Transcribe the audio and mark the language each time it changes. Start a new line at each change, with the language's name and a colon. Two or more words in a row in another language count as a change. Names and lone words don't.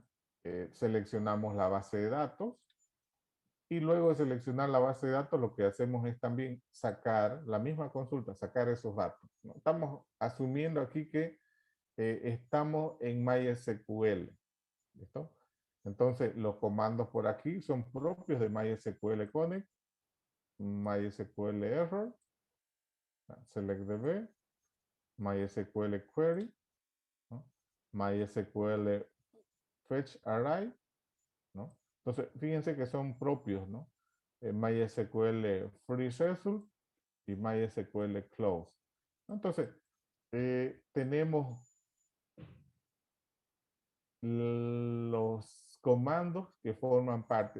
Spanish: Seleccionamos la base de datos y luego de seleccionar la base de datos lo que hacemos es también sacar la misma consulta, sacar esos datos, ¿no? Estamos asumiendo aquí que estamos en MySQL, ¿listo? Entonces los comandos por aquí son propios de MySQL Connect, MySQL Error, SelectDB, MySQL Query, ¿no? MySQL Fetch Array, ¿no? Entonces, fíjense que son propios, ¿no? MySQL Free Result y MySQL Close. Entonces, tenemos los comandos que forman parte.